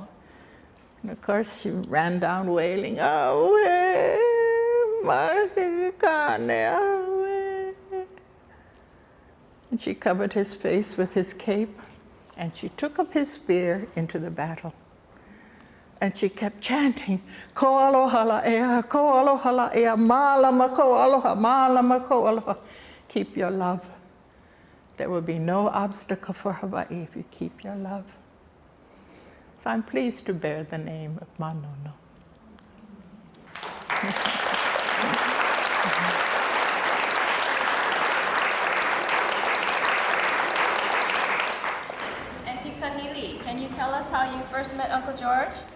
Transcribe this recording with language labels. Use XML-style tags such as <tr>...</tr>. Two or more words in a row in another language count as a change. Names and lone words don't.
<en>And of course, she ran down wailing,</en> <haw>"Awe, makikane, awe."</haw> <en>And she covered his face with his cape, and she took up his spear into the battle. And she kept chanting,</en> <haw>"Ko aloha la'ea, ko aloha la'ea, mālama ko aloha, mālama ko aloha."</haw> <en>Keep your love. There will be no obstacle for Hawaii if you keep your love. So I'm pleased to bear the name of Manono. Auntie Kahili, can you tell us how you first met Uncle George?</en>